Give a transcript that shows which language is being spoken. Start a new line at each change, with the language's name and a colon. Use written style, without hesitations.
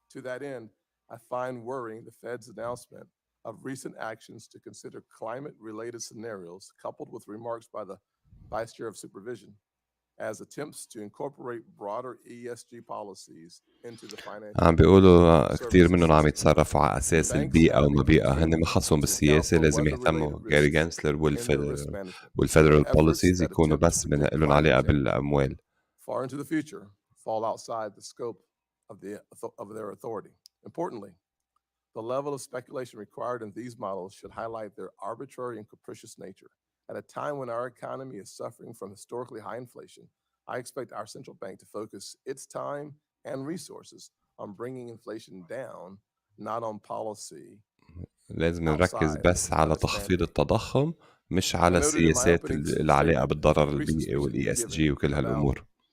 English: To that end, I find worrying the Fed's announcement of recent actions to consider climate-related scenarios, coupled with remarks by the Vice Chair of Supervision, as attempts to incorporate broader ESG policies into the financial
Arabic: عم بيقولوا كتير منهم عم
English: services sector.
Arabic: يتصرفوا على أساس البيئة وما بيئة، هن ما خصهم بالسياسة، لازم يهتموا جاري جانسلر والفيدرال بوليسيز يكونوا بس لهم علاقة بالأموال.
English: Far into the future, fall outside the scope of their authority. Importantly, the level of speculation required in these models should highlight their arbitrary and capricious nature. At a time when our economy is suffering from historically high inflation, I expect our central bank to focus its time and resources on bringing inflation down, not on policy.
Arabic: لازم نركز بس على تخفيض التضخم مش على السياسات اللي عليها بالضرر البيئي والاي اس جي وكل هالامور.